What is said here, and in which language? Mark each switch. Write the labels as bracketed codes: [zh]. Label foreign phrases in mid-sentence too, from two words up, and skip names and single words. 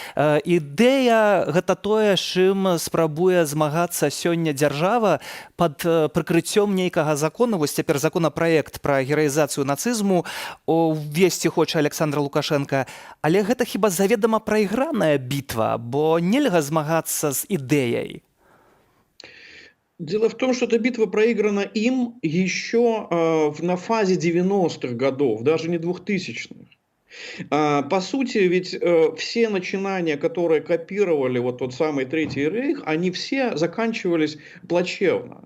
[be] Ідэя гэта тое, з чым спрабуе змагацца сёння дзяржава пад прыкрыццём нейкага закона, вось цяпер законапраект пра гераізацыю нацызму увесці хоча Александр Лукашенко, але гэта хіба заведама прайграная бітва, бо нельга змагацца з ідэяй. [ru] Дело в том, что эта битва проиграна им еще на фазе 90-х годов, даже не 2000-х. По сути, ведь все начинания, которые копировали вот тот самый Третий рейх, они все заканчивались плачевно.